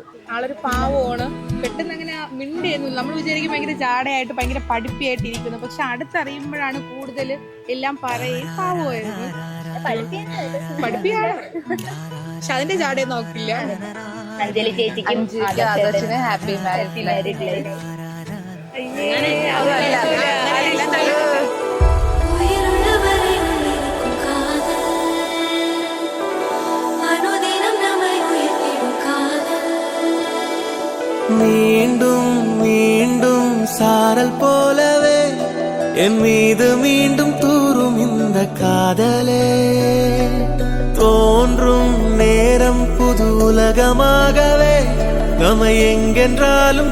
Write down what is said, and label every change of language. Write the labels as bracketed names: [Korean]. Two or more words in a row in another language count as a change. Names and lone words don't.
[Malayalam] ആളൊരു പാവമാണ്, പെട്ടെന്ന് അങ്ങനെ മിണ്ടിയൊന്നും. നമ്മൾ വിചാരിക്കും ഭയങ്കര ജാടയായിട്ട് ഭയങ്കര പഠിപ്പിയായിട്ട് ഇരിക്കുന്നു, പക്ഷെ അടുത്തറിയുമ്പോഴാണ് കൂടുതൽ എല്ലാം പറയും. പാവമായിരുന്നു, പഠിപ്പിയാണ്, പക്ഷെ അതിന്റെ ജാടയൊന്നും നോക്കില്ല. അഞ്ജലി ചേച്ചിക്കും [English] happy married life. [Tamil] மீண்டும் மீண்டும் சாரல் போலவே என் மீது மீண்டும் தூரும் இந்த காதலே, தோன்றும் நேரம் புது உலகமாகவே நம்மை எங்கென்றாலும்